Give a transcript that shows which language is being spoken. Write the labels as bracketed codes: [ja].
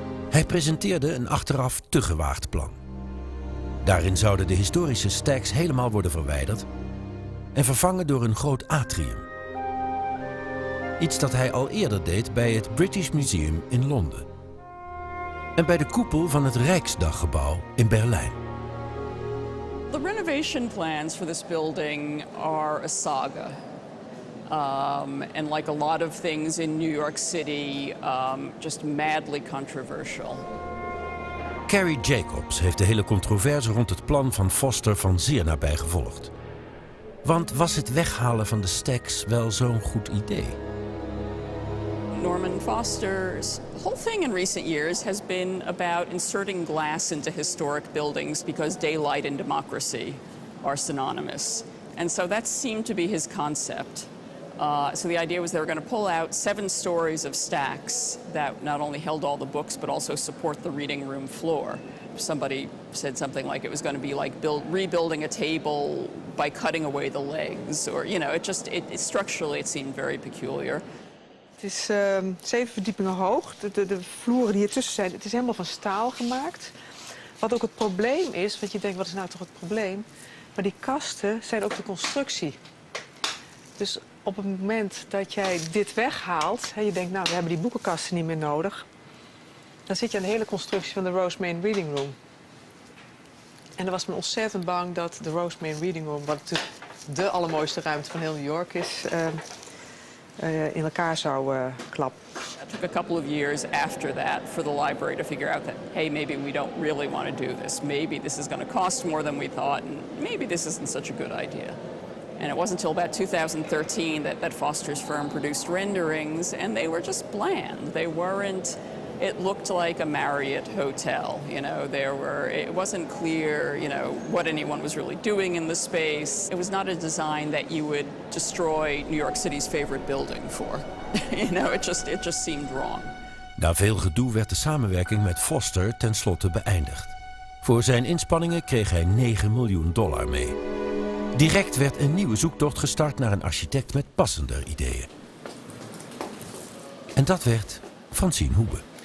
[nl] Hij presenteerde een achteraf te gewaagd plan. Daarin zouden de historische stacks helemaal worden verwijderd en vervangen door een groot atrium. Iets dat hij al eerder deed bij het British Museum in Londen. En bij de koepel van het Rijksdaggebouw in Berlijn. [en] The renovation plans for this building are a saga. And like a lot of things in New York City, just madly controversial. [nl] Carrie Jacobs heeft de hele controverse rond het plan van Foster van zeer nabij gevolgd. Want was het weghalen van de stacks wel zo'n goed idee? [en] Norman Foster's whole thing in recent years has been about inserting glass into historic buildings because daylight and democracy are synonymous. And so that seemed to be his concept. So the idea was they were going to pull out 7 stories of stacks that not only held all the books but also support the reading room floor. Somebody said something like it was going to be like rebuilding a table by cutting away the legs, or structurally it seemed very peculiar. [nl] Het is 7 verdiepingen hoog. De vloeren die hier tussen zijn, het is helemaal van staal gemaakt. Wat ook het probleem is, want je denkt, wat is nou toch het probleem? Maar die kasten zijn ook de constructie. Dus op het moment dat jij dit weghaalt, je denkt, nou, we hebben die boekenkasten niet meer nodig. Dan zit je aan de hele constructie van de Rose Main Reading Room. En dan was men ontzettend bang dat de Rose Main Reading Room, wat natuurlijk de allermooiste ruimte van heel New York is, in elkaar zou klappen. [en] It took a couple of years after that for the library to figure out that, hey, maybe we don't really want to do this. Maybe this is going to cost more than we thought, and maybe this isn't such a good idea. And it wasn't until about 2013 that Foster's firm produced renderings, and they were just bland. They weren't... It looked like a Marriott hotel, it wasn't clear, what anyone was really doing in the space. It was not a design that you would destroy New York City's favorite building for. It just seemed wrong. [nl] Na veel gedoe werd de samenwerking met Foster tenslotte beëindigd. Voor zijn inspanningen kreeg hij $9 miljoen mee. Direct werd een nieuwe zoektocht gestart naar een architect met passender ideeën. En dat werd Francine Hoebe.